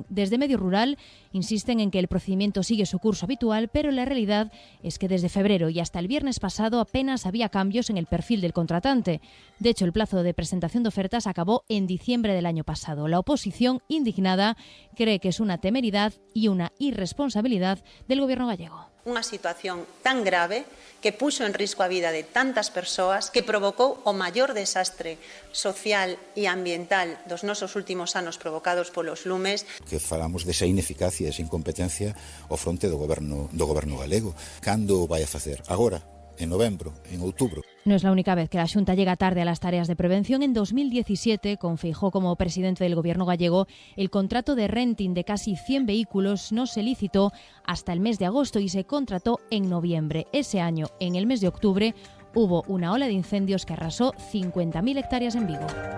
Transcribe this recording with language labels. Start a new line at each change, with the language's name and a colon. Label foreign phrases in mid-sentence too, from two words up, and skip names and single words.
Spanish: Desde Medio Rural insisten en que el procedimiento sigue su curso habitual, pero la realidad es que desde febrero y hasta el viernes pasado apenas había cambios en el perfil del contratante. De hecho, el plazo de presentación de ofertas acabó en diciembre del año pasado. La oposición, indignada, cree que es una temeridad y una irresponsabilidad del gobierno gallego.
Galician: unha situación tan grave que puxo en risco a vida de tantas persoas, que provocou o maior desastre social e ambiental dos nosos últimos anos provocados polos lumes. Que falamos desa ineficacia, desa incompetencia ao fronte do goberno galego. Cando o vai a facer? Agora? En novembro, en outubro.
Spanish: No es la única vez que la Xunta llega tarde a las tareas de prevención. En 2017, con Feijóo como presidente del gobierno gallego, el contrato de renting de casi 100 vehículos no se licitó hasta el mes de agosto y se contrató en noviembre. Ese año, en el mes de octubre, hubo una ola de incendios que arrasó 50.000 hectáreas en Vigo.